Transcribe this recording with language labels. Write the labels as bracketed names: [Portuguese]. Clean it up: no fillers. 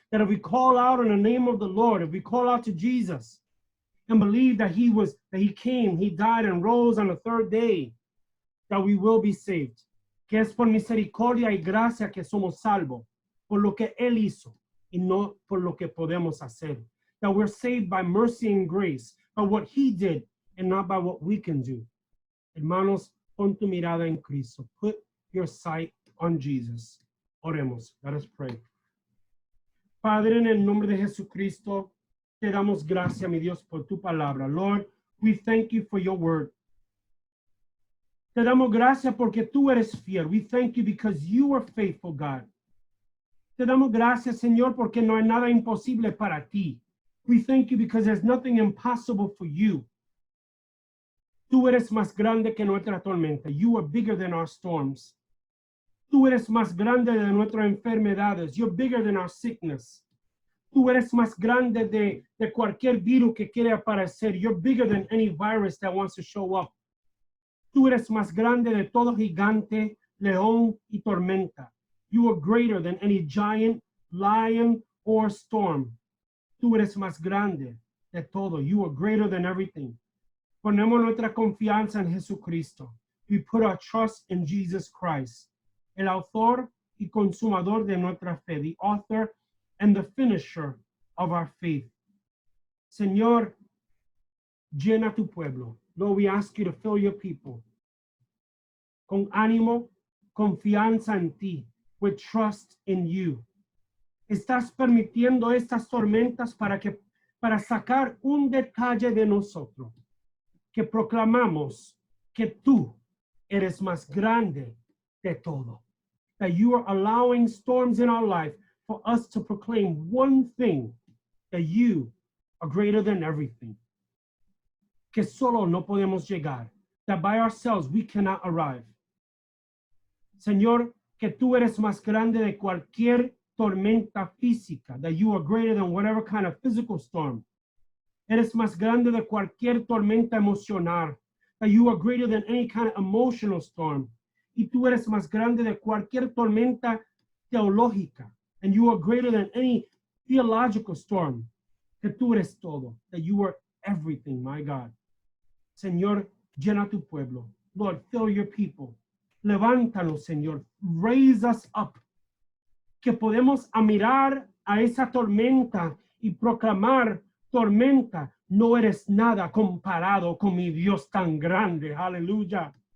[English] That if we call out in the name of the Lord, if we call out to Jesus and believe that He came, He died and rose on the third day, that we will be saved. [Spanish] Que es por misericordia y gracia que somos salvos, por lo que Él hizo y no por lo que podemos hacer. [English] That we're saved by mercy and grace, by what He did and not by what we can do. [Spanish] Hermanos, pon tu mirada en Cristo. [English] Put your sight on Jesus. [Spanish] Oremos. [English] Let us pray. [Spanish] Padre, en el nombre de Jesucristo, te damos gracias, mi Dios, por tu palabra. [English] Lord, we thank you for your word. [Spanish] Te damos gracias porque tú eres fiel. [English] We thank you because you are faithful, God. [Spanish] Te damos gracias, Señor, porque no hay nada imposible para ti. [English] We thank you because there's nothing impossible for you. [Spanish] Tú eres más grande que nuestra tormenta. [English] You are bigger than our storms. [Spanish] Tú eres más grande de nuestras enfermedades. [English] You're bigger than our sickness. [Spanish] Tú eres más grande de cualquier virus que quiere aparecer. [English] You're bigger than any virus that wants to show up. [Spanish] Tú eres más grande de todo gigante, león y tormenta. [English] You are greater than any giant, lion, or storm. [Spanish] Tú eres más grande de todo. [English] You are greater than everything. [Spanish] Ponemos nuestra confianza en Jesucristo. [English] We put our trust in Jesus Christ, [Spanish] el autor y consumador de nuestra fe, [English] the author and the finisher of our faith. [Spanish] Señor, llena tu pueblo. [English] Lord, we ask you to fill your people [Spanish] con ánimo, confianza en ti, [English] with trust in you. [Spanish] Estás permitiendo estas tormentas para sacar un detalle de nosotros, que proclamamos que tú eres más grande de todo. [English] That you are allowing storms in our life for us to proclaim one thing, that you are greater than everything. [Spanish] Que solo no podemos llegar. [English] That by ourselves we cannot arrive. [Spanish] Señor, que tú eres más grande de cualquier tormenta física. [English] That you are greater than whatever kind of physical storm. [Spanish] Eres más grande de cualquier tormenta emocional. [English] That you are greater than any kind of emotional storm. [Spanish] Y tú eres más grande de cualquier tormenta teológica. [English] And you are greater than any theological storm. [Spanish] Que tú eres todo. [English] That you are everything, my God. [Spanish] Señor, llena tu pueblo. [English] Lord, fill your people. [Spanish] Levántanos, Señor. [English] Raise us up. [Spanish] Que podemos mirar a esa tormenta y proclamar, tormenta, no eres nada comparado con mi Dios tan grande. Hallelujah.